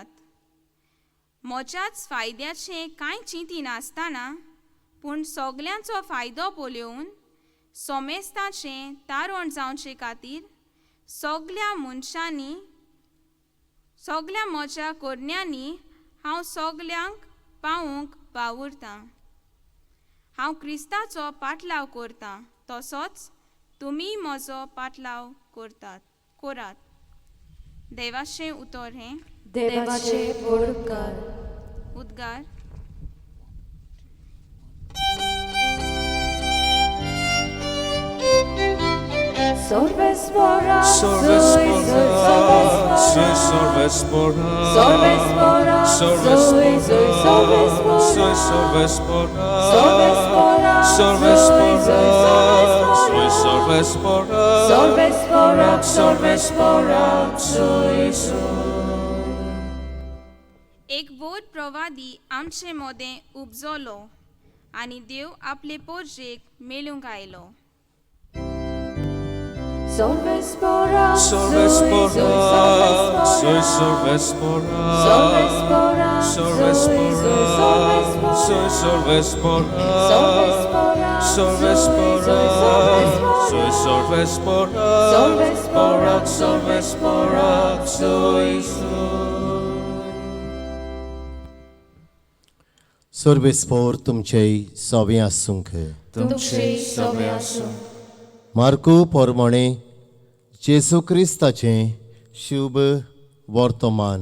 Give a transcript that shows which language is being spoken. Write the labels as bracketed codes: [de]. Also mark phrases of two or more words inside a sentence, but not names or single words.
[kok] म्हज्याच फायद्याचें कांय चिंती नासतना पूण सगल्यांचो फायदो पळोवन सोमेस्ताचें तारण जावचे खातीर सगळ्या म्हज्या करण्यांनी हांव सगल्यांक पावूंक वावुरतां. हांव क्रिस्ताचो पाटलाव करतां तसोच तुमी म्हजो पाटलाव करात. देवाचें उतर हें. देवाचे व्हड उपकार. उद्गार. Sorvespora, Sorvespora, soy Sorvespora, Sorvespora, Sorvespora, soy Sorvespora, Sorvespora, soy Sorvespora, Sorvespora, soy. एक बोध प्रवादी आमचे मोदें उपजलो आनी देव आपले पोरजेक मेलूंक आयलो. Sorvespora, Sorvespora, soy Sorvespora, Sorvespora, Sorvespora, soy Sorvespora, Sorvespora, soy Sorvespora, Sorvespora, soy. सर्वेस्पोर तुमचेय सोबें आसूंक. तुमचे सगळे आसूं. मार्कू पोरमोणे जेसू क्रिस्ताचें शुभ वर्तमान.